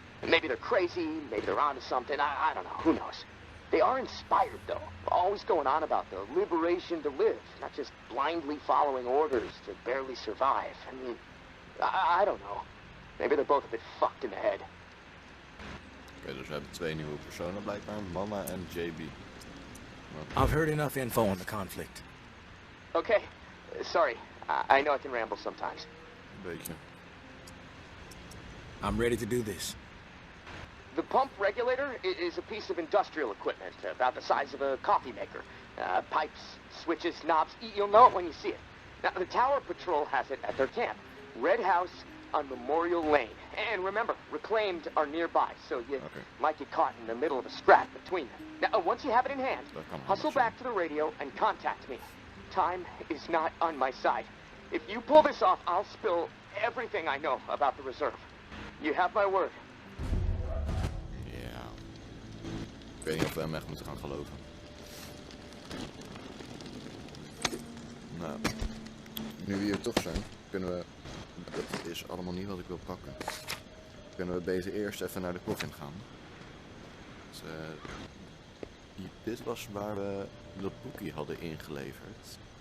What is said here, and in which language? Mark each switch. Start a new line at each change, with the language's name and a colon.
English: Maybe they're crazy, maybe they're onto something, I don't know, who knows. They are inspired, though, always going on about the liberation to live, not just blindly following orders to barely survive. I mean, I don't know. Maybe they're both a bit fucked in the head.
Dutch: Oké, dus we hebben twee nieuwe personen blijkbaar. Mama en JB.
English: I've heard enough info on the conflict. Okay, sorry. I know I can ramble sometimes.
Dutch: Een beetje.
English: I'm ready to do this. The pump regulator is a piece of industrial equipment about the size of a coffee maker. Pipes, switches, knobs. You'll know it when you see it. Now, the Tower Patrol has it at their camp. Red House on Memorial Lane. And remember, reclaimed are nearby, so you might get caught in the middle of a scrap between them. Now, once you have it in hand, hustle back to the radio and contact me. Time is not on my side. If you pull this off, I'll spill everything I know about the reserve. You have my word.
Dutch: Ja. Ik weet niet of we hem echt moeten gaan geloven. Nou, nu we hier toch zijn, kunnen we... Dat is allemaal niet wat ik wil pakken. Kunnen we beter eerst even naar de coffin gaan. Dus, dit was waar we dat boekje hadden ingeleverd.